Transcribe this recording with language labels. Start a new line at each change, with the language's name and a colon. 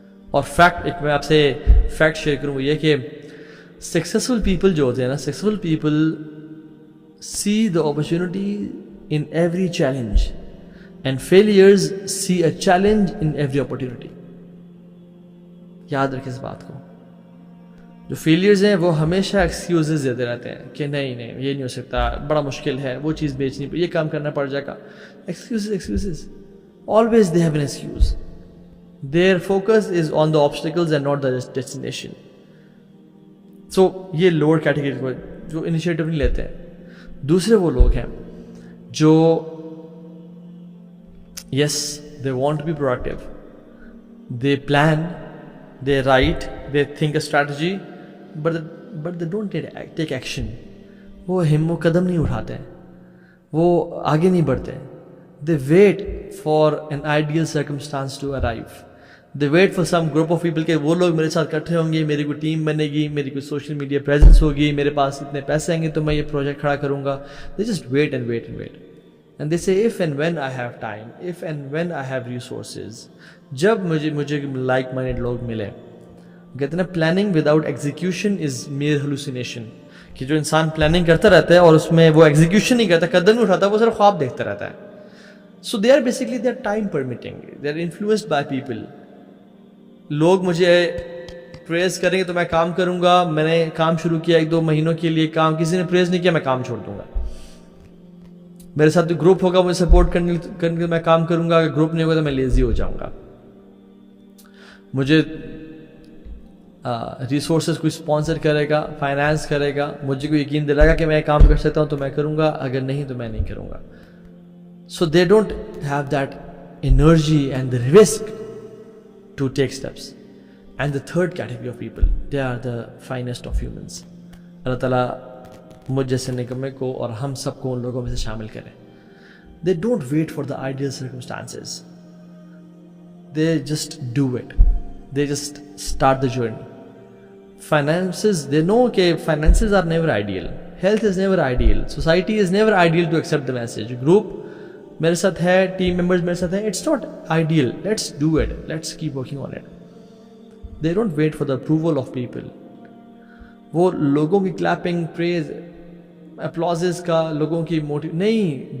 Urdu: اور فیکٹ, ایک میں آپ سے فیکٹ شیئر کروں وہ یہ کہ
English: Successful people جو ہوتے ہیں نا, successful people see the opportunity in every challenge and failures see a challenge in every opportunity.
Urdu: یاد رکھیں اس بات کو. جو فیلئرز ہیں وہ ہمیشہ ایکسکیوزز دیتے رہتے ہیں کہ نہیں یہ نہیں ہو سکتا, بڑا مشکل ہے, وہ چیز بیچنی, یہ کام کرنا پڑ جائے گا.
English: Excuses always they have an excuse. Their focus is on the obstacles and not the destination. So
Urdu: یہ لوور کیٹیگری کو جو انیشیٹو نہیں لیتے ہیں. دوسرے وہ لوگ ہیں جو
English: yes they want to be proactive, they plan, they write, they think a strategy, but they don't take action.
Urdu: وہ قدم نہیں اٹھاتے ہیں, وہ آگے نہیں بڑھتے.
English: they wait for an ideal circumstance to arrive, they wait for some group of people
Urdu: کہ وہ لوگ میرے ساتھ اکٹھے ہوں گے, میری کوئی ٹیم بنے گی, میری کوئی سوشل میڈیا پریزنس ہوگی, میرے پاس اتنے پیسے آئیں گے تو میں یہ پروجیکٹ کھڑا کروں گا.
English: they just wait and wait and wait and they say if and when I have time, if and when I have resources.
Urdu: جب مجھے
English: like minded
Urdu: لوگ ملے. کہتے ہیں
English: planning without execution is mere hallucination,
Urdu: کہ جو انسان پلاننگ کرتا رہتا ہے اور اس میں وہ ایگزیکیوشن نہیں کرتا, قدم نہیں اٹھاتا, وہ صرف خواب دیکھتا رہتا ہے.
English: so they are basically they are time permitting, they are influenced by people.
Urdu: لوگ مجھے پریز کریں گے تو میں کام کروں گا, میں نے کام شروع کیا 1-2 مہینوں کے لیے, کام کسی نے پریز نہیں کیا میں کام چھوڑ دوں گا. میرے ساتھ گروپ ہوگا مجھے سپورٹ کرنے کے میں کام کروں گا, اگر گروپ نہیں ہوگا تو میں لیزی ہو جاؤں گا. مجھے ریسورسز کوئی اسپانسر کرے گا, فائنانس کرے گا, مجھے کوئی یقین دلائے گا کہ میں کام کر سکتا ہوں تو میں کروں گا, اگر نہیں تو میں نہیں کروں گا.
English: So they don't have that energy and the risk to take steps. And the third category of people, they are the finest of humans.
Urdu: اللہ تعالیٰ مجھ جیسے نکمے کو اور ہم سب کو ان لوگوں میں سے شامل کریں.
English: They don't wait for the ideal circumstances. They just do it. They just start the journey. Finances, they know that finances are never ideal. Health is never ideal. Society is never ideal to accept the message. Group
Urdu: میرے ساتھ ہے,
English: team members میرے ساتھ ہے, it's not ideal. Let's do it. Let's keep working on it. They don't wait for the approval of people.
Urdu: وہ لوگوں کی
English: clapping, praise, applauses
Urdu: کا, لوگوں کی موٹیو نہیں.